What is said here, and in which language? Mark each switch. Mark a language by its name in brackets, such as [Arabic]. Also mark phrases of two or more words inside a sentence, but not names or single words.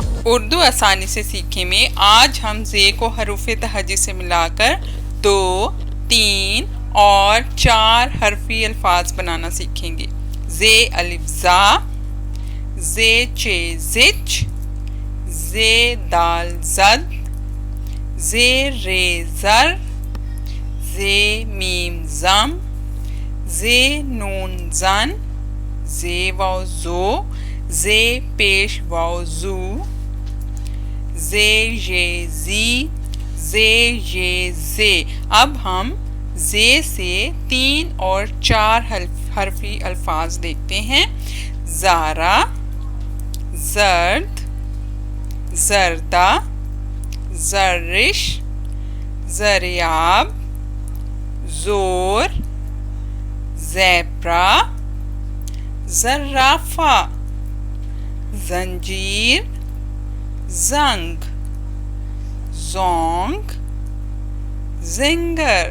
[Urdu] اردو آسانی سے سیکھیں میں آج ہم زے کو حروف تہجی سے ملا کر 2، 3 اور 4 حرفی الفاظ بنانا سیکھیں گے۔ زے الف زا، زے چے زچ، زے دال زد، زے رے زر، زے میم زم، زے نون زن، زے واو زو، زے پیش واو زو، زے یہ زی، زے یہ زے۔ اب ہم زے سے 3 اور 4 حرفی الفاظ دیکھتے ہیں۔ زارا، زرد، زردہ، زرش، زریاب، زور، زیبرا، زرافہ، زنجیر، زنگ، زونگ، زنگر۔